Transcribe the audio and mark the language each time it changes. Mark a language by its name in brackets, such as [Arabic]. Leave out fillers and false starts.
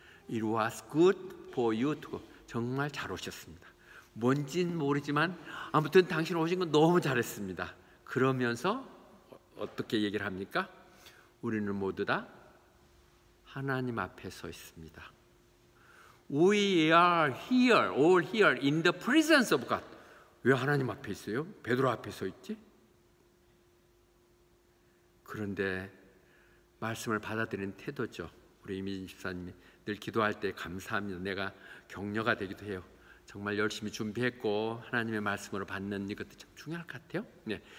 [English] It was good for you to go. [Korean] 정말 잘 오셨습니다. 뭔진 모르지만 아무튼 당신 오신 건 너무 잘했습니다. 그러면서 어떻게 얘기를 합니까? 우리는 모두 다 하나님 앞에 서 있습니다. [English] We are here, all here in the presence of God. [Korean] 왜 하나님 앞에 있어요? 베드로 앞에 서 있지? 그런데 말씀을 받아들이는 태도죠. 우리 이미진 집사님이 늘 기도할 때 감사합니다. 내가 격려가 되기도 해요. 정말 열심히 준비했고 하나님의 말씀으로 받는 이것도 참 중요할 것 같아요. 네.